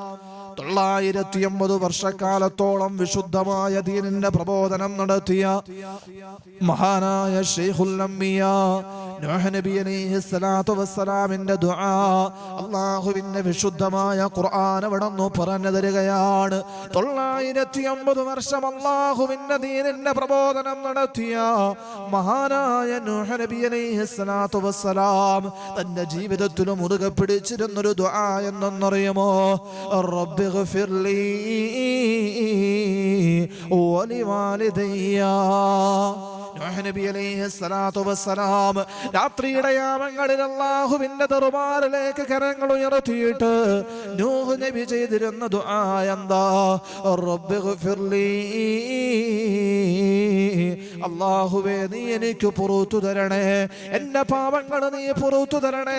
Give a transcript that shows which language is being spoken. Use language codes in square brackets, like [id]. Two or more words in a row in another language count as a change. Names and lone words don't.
[ml] 980 വർഷക്കാലത്തോളം വിശുദ്ധമായ ദീനിന്റെ പ്രബോധനം നടത്തിയ മഹാനായ [ar] شيخ الأنبياء [ml] നൂഹ് നബി [ar] عليه الصلاة والسلام [ml] ദുആ അല്ലാഹുവിന്റെ വിശുദ്ധമായ ഖുർആൻ അവിടെ നിന്ന് പറഞ്ഞു തരികയാണ്. 950 വർഷം അല്ലാഹുവിന്റെ ദീനിന്റെ പ്രബോധനം നടത്തിയ മഹാനായ നൂഹ് നബി [ar] عليه الصلاة والسلام [ml] തന്റെ ജീവിതത്തിൽ മുറുകെ പിടിച്ചിരുന്നൊരു ദുആ എന്നറിയുമോ? [ar] റബ്ബി اغفر لي ولوالدي. [ml] നബി [ar] عليه الصلاة والسلام [ml] രാത്രിയുടെ യാമങ്ങളിൽ അല്ലാഹുവിന്റെ ദർബാറിലേക്ക് കരങ്ങൾ ഉയർത്തിയിട്ട് നൂഹ് നബി ചെയ്തിരുന്ന ദുആ എന്താ? [ar] ربي اغفر لي, [ml] അല്ലാഹുവേ നീ എനിക്ക് പുറത്തു തരണേ, എന്റെ പാപങ്ങൾ നീ പുറത്തു തരണേ.